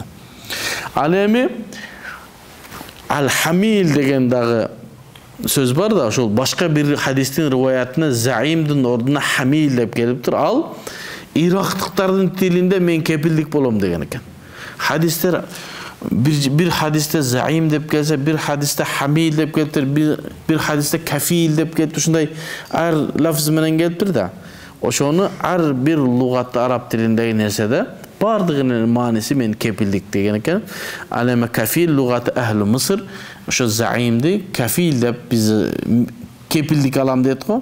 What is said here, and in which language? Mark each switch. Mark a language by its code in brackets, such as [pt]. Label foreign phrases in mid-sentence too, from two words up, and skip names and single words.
[ky] Ал эми ал-хамил деген дагы сөз бар да, ошол башка бир хадистин риваятына заимдин ордуна хамил деп келиптир. Ал ирактыктардын тилинде мен кепилдик болом деген экен. Хадистер бир хадисте заим деп келсе, бир хадисте хамил деп келтир, бир хадисте кафил деп келтир, ушундай ар лафз менен келиптир да. Ошону ар бир лугатта араб тилиндеги нерседе бардыгынын мааниси мен кепилдик деген экен. Ал эми кафил лугаты [ar] أهل مصر, [ky] ошо заимди кафил деп биз кепилдик алам дейт го.